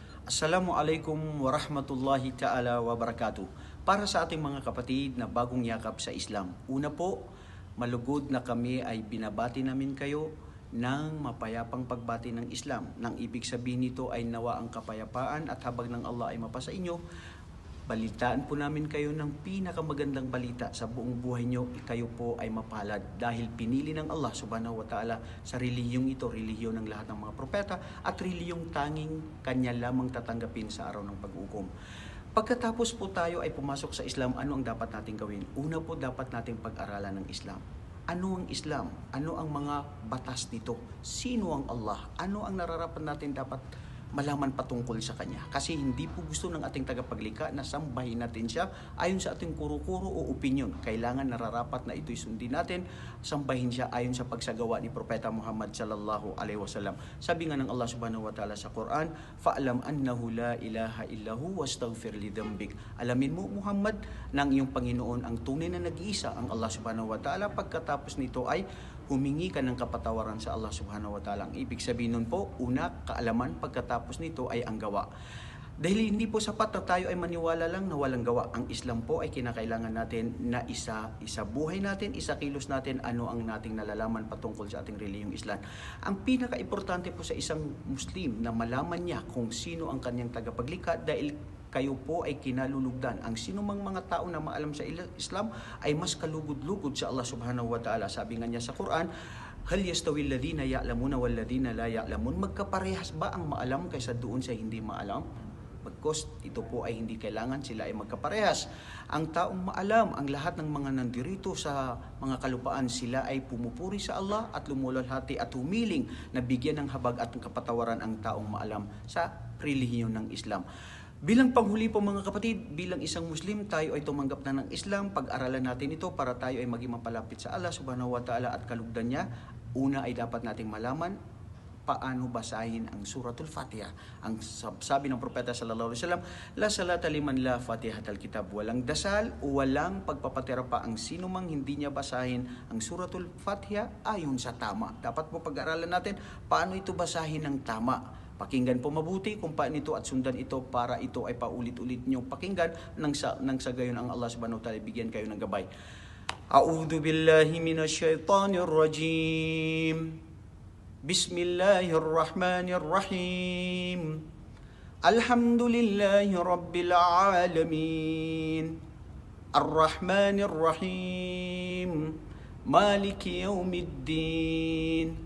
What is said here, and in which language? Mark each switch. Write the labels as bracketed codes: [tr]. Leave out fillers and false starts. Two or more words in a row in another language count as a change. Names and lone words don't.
[ar] السلام عليكم ورحمة الله تعالى وبركاته. [tl] Para sa ating mga kapatid na bagong yakap sa Islam, una po, malugod na kami ay binabati namin kayo ng mapayapang pagbati ng Islam. Nang ibig sabihin nito ay nawa ang kapayapaan at habag ng Allah ay mapasa inyo. Balitaan po namin kayo ng pinakamagandang balita sa buong buhay nyo. Kayo po ay mapalad dahil pinili ng Allah [ar] سبحانه وتعالى [tl] sa relihiyong ito, relihiyon ng lahat ng mga propeta at relihiyong tanging kanya lamang tatanggapin sa araw ng pag-ukom. Pagkatapos po tayo ay pumasok sa Islam, ano ang dapat natin gawin? Una po, dapat nating pag-aralan ng Islam. Ano ang Islam? Ano ang mga batas nito? Sino ang Allah? Ano ang nararapat natin dapat malaman patungkol sa Kanya? Kasi hindi po gusto ng ating tagapaglikha na sambahin natin siya ayon sa ating kuro-kuro o opinion. Kailangan nararapat na ito'y sundin natin, sambahin siya ayon sa pagsagawa ni Propeta Muhammad [ar] صلى الله عليه وسلم. [tl] Sabi nga ng Allah [ar] سبحانه وتعالى [tl] sa Quran, [ar] "فاعلم أنه لا إله إلا الله واستغفر لذنبك." [tl] Alamin mo Muhammad ng iyong Panginoon ang tunay na nag-iisa, ang Allah [ar] سبحانه وتعالى. [tl] Pagkatapos nito ay humingi ka ng kapatawaran sa Allah [ar] سبحانه وتعالى. [tl] Ang ibig sabihin nun po, una, kaalaman, pagkatapos nito ay ang gawa. Dahil hindi po sapat na tayo ay maniwala lang na walang gawa. Ang Islam po ay kinakailangan natin na isa buhay natin, isa kilos natin ano ang nating nalalaman patungkol sa ating relihiyong Islam. Ang pinaka-importante po sa isang Muslim na malaman niya kung sino ang kanyang tagapaglikha dahil kayo po ay kinalulugdan. Ang sinumang mga tao na maalam sa Islam ay mas kalugod-lugod sa Allah [ar] سبحانه وتعالى. [tl] Sabi nga niya sa Quran, [ar] "هل يستوي الذين يعلمون والذين لا يعلمون?" [tl] Magkaparehas ba ang maalam kaysa doon sa hindi maalam? Bagkus ito po ay hindi kailangan sila ay magkaparehas. Ang taong maalam, ang lahat ng mga nandirito sa mga kalupaan, sila ay pumupuri sa Allah at lumulalhati at humiling na bigyan ng habag at ng kapatawaran ang taong maalam sa relihiyon ng Islam. Bilang panghuli po mga kapatid, bilang isang Muslim, tayo ay tumanggap na ng Islam. Pag-aralan natin ito para tayo ay maging mapalapit sa Allah [ar] سبحانه وتعالى [tl] at kalugdan niya. Una ay dapat nating malaman paano basahin ang Suratul Fatiha. Ang sabi ng Propeta [ar] صلى الله عليه وسلم, "لا صلاة لمن لا فاتحة الكتاب." [tl] Walang dasal o walang pagpapatira pa ang sino mang hindi niya basahin ang Suratul Fatiha ayon sa tama. Dapat po pag-aralan natin paano ito basahin ng tama. Pakinggan po mabuti kung paano ito at sundan ito para ito ay paulit-ulit niyong pakinggan nang sa gayon ang Allah [ar] سبحانه وتعالى [tl] bigyan kayo ng gabay. [ar] أعوذ بالله من الشيطان الرجيم. Bismillahirrahmanirrahim. الحمد لله رب العالمين. الرحمن الرحيم. مالك يوم الدين.